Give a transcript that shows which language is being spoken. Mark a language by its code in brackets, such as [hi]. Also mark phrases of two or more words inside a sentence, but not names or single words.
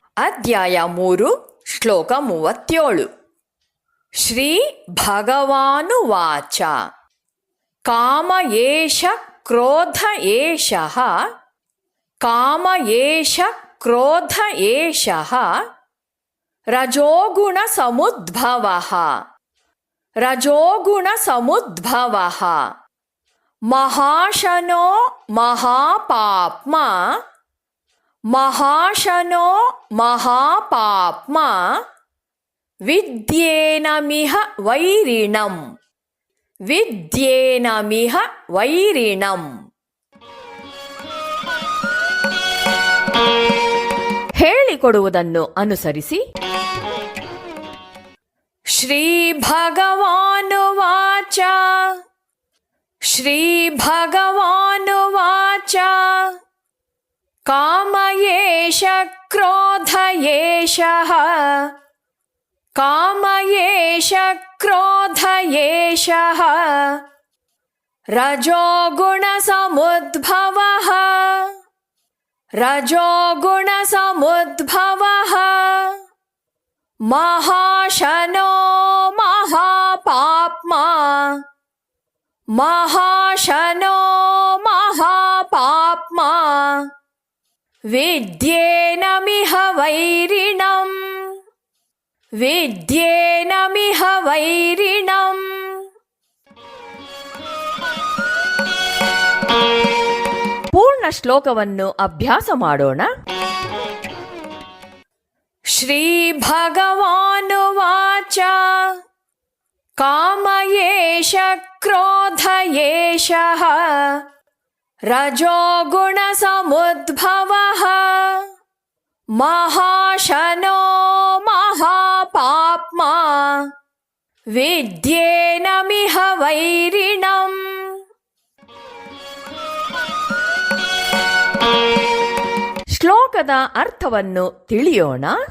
[kn] ಅಧ್ಯಾಯ 3 ಶ್ಲೋಕ 37. [sa] ಶ್ರೀ ಭಗವಾನುವಾಚ ಕಾಮ ಏಷ ಕ್ರೋಧ ಏಷಃ ಕಾಮ ಏಷ ಕ್ರೋಧ ಏಷಃ ರಜೋಗುಣ ಸಮುದ್ಭವಃ ರಜೋಗುಣ ಸಮುದ್ಭವಃ ಮಹಾಶನೋ ಮಹಾಪಾಪ್ಮ ಮಹಾಶನೋ ಮಹಾಪಾಪ್ಮ ವಿದ್ಯೇನಮಿಹ ವೈರಿಣಂ ವಿದ್ಯೇನಮಿಹ ವೈರಿಣಂ. [kn] ಹೇಳಿಕೊಡುವುದನ್ನು ಅನುಸರಿಸಿ. [sa] ಶ್ರೀ ಭಗವಾನುವಾಚ ಶ್ರೀ ಭಗವಾನುವಾಚ ಕಾಮ ಏಷ ಕ್ರೋಧ ಏಷಃ ಕಾಮ ಏಷ ಕ್ರೋಧ ಏಷಃ ರಜೋಗುಣ ಸಮುದ್ಭವಃ ರಜೋಗುಣ ಸಮುದ್ಭವಃ ಮಹಾಶನೋ ಮಹಾಪಾಪ್ಮ ಮಹಾಶನೋ ಮಹಾಪಾಪ್ಮ ವಿದ್ಯೇನಮಿಹ ವೈರಿಣಂ ವಿದ್ಯೇನಮಿಹ ವೈರಿಣಂ. [kn] ಪೂರ್ಣ ಶ್ಲೋಕವನ್ನು ಅಭ್ಯಾಸ ಮಾಡೋಣ. [sa] ಶ್ರೀ ಭಗವಾನುವಾಚ ಕಾಮ ಏಷ ಕ್ರೋಧ ಏಷಃ ರಜೋಗುಣ ಸಮುದ್ಭವಃ ಮಹಾಶನೋ ಮಹಾಪಾಪ್ಮ ವಿದ್ಯೇನಮಿಹ ವೈರಿಣಂ. [kn] ಶ್ಲೋಕದ ಅರ್ಥವನ್ನು ತಿಳಿಯೋಣ.